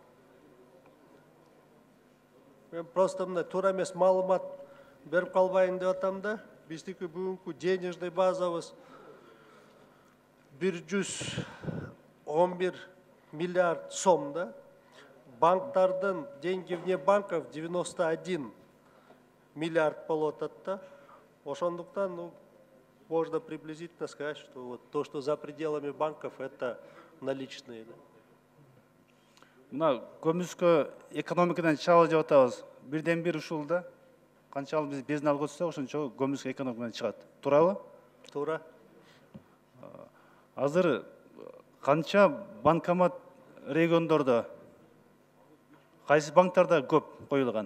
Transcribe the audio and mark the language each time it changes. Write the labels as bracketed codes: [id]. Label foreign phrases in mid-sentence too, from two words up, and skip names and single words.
[ky] Мен просто мындай туура эмес маалымат берип калбайын деп атам да. Биздики бүгүнкү денежный базабыз 111 миллиард сом да. Банктардын [ru] деньги вне банков [ky] 91 миллиард болуп атат да. Ошондуктан, [ru] можно приблизительно сказать, что вот то, что за пределами банков, это наличные. [ky] Мына көмүскө экономикадан чабыл деп атабыз. Бирден бир ушул да. Канчалык биз безнал көтсөк, ошончо көмүскө экономикадан чыгат. Туурабы? Туура. Азыр канча банкомат региондордо, кайсы банктарда көп коюлган?